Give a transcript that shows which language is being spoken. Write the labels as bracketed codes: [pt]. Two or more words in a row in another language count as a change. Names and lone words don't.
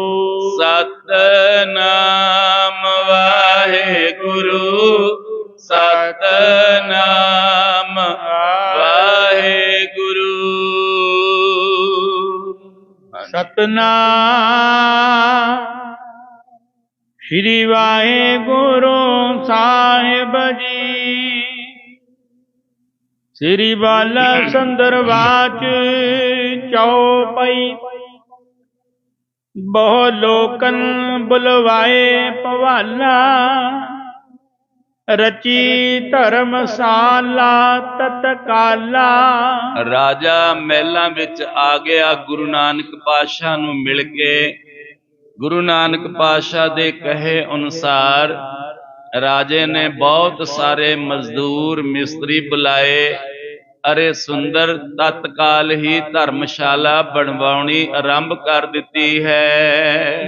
[pa] ਸਤਿਨਾਮ ਵਾਹਿਗੁਰੂ, ਸਤਿਨਾਮ ਵਾਹਿਗੁਰੂ। ਸਤਿਨਾਮ ਸ੍ਰੀ ਵਾਹਿਗੁਰੂ ਸਾਹਿਬ ਜੀ। [bra] श्री बाला संदरवाच चौपाई। बहु लोकन बुलवाए पवाला, रची धर्मशाला तत्काला। [pa] ਰਾਜਾ ਮਹਿਲਾਂ ਵਿੱਚ ਆ ਗਿਆ। ਗੁਰੂ ਨਾਨਕ ਪਾਤਸ਼ਾਹ ਨੂੰ ਮਿਲ ਕੇ ਗੁਰੂ ਨਾਨਕ ਪਾਤਸ਼ਾਹ ਦੇ ਕਹੇ ਅਨੁਸਾਰ ਰਾਜੇ ਨੇ ਬਹੁਤ ਸਾਰੇ ਮਜ਼ਦੂਰ ਮਿਸਤਰੀ ਬੁਲਾਏ। ਅਰੇ ਸੁੰਦਰ ਤਤਕਾਲ ਹੀ ਧਰਮਸ਼ਾਲਾ ਬਣਵਾਉਣੀ ਆਰੰਭ ਕਰ ਦਿੱਤੀ ਹੈ।